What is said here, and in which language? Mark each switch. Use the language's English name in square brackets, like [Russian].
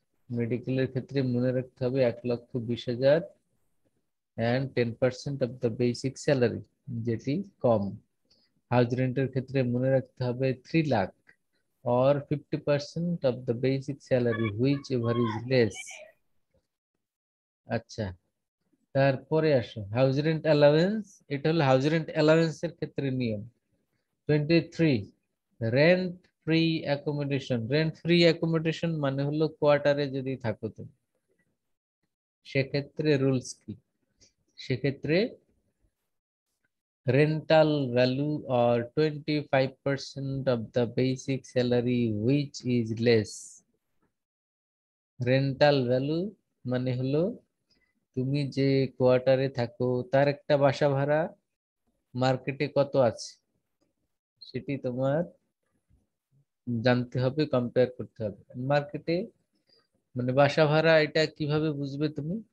[Bangla] মেডিকেলের ক্ষেত্রে মনে রাখতে হবে 1,20,000 [English] and 10% of the basic salary, [Bangla] যেটি কম। হাউস রেন্টের ক্ষেত্রে মনে রাখতে হবে 3 lakh [English] or 50% of the basic salary, whichever is less। [Bangla] আচ্ছা, তারপরে আসো হাউস রেন্ট অ্যালাউন্স। এটা হলো হাউস রেন্ট অ্যালাউন্সের ক্ষেত্রে নিয়ম। 23 rent free accommodation. Rent free accommodation মানে হলো কোয়ার্টারে যদি থাকো তুমি, সেক্ষেত্রে রুলস কি? সেক্ষেত্রে [English] rental value or 25% of the basic salary which is less। [Bangla] Rental value মানে হলো তুমি যে কোয়ার্টারে থাকো তার একটা বাসা ভাড়া মার্কেটে কত আছে সেটি তোমার জানতে হবে, কম্পেয়ার করতে হবে। মার্কেটে মানে বাসা ভাড়া এটা কিভাবে বুঝবে তুমি?